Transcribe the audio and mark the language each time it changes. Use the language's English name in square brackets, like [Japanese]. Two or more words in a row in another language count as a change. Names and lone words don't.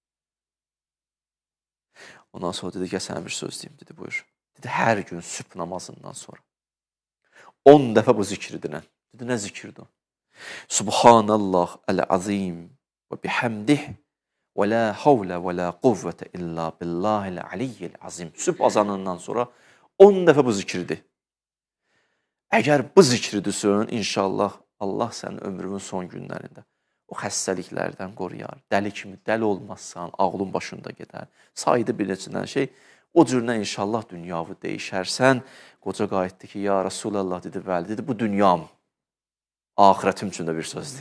[Azerbaijani] Ondan sonra dedi ki, sənə bir söz deyim, dedi, buyur. Dedi, hər gün sübh namazından sonra 10 dəfə bu zikri dinən. Dedi, nə zikirdir o? [Arabic] سبحان الله العظيم وبحمده ولا حول ولا قوة إلا بالله العلي العظيم. [Azerbaijani] Sübh azanından sonra 10 dəfə bu zikridir. Əgər bu zikridirsən, inşallah Allah sənin ömrünün son günlərində o xəstəliklərdən qoruyar. Dəli kimi dəli olmazsan, ağlın başında gedər. Saydı bir neçədən şey. O cürlə inşallah dünyavı deyişərsən. Qoca qayıtdı ki, [Arabic] يا رسول الله, [Azerbaijani] dedi, bəli, dedi, bu dünyam, ahirətim üçün də bir sözdür.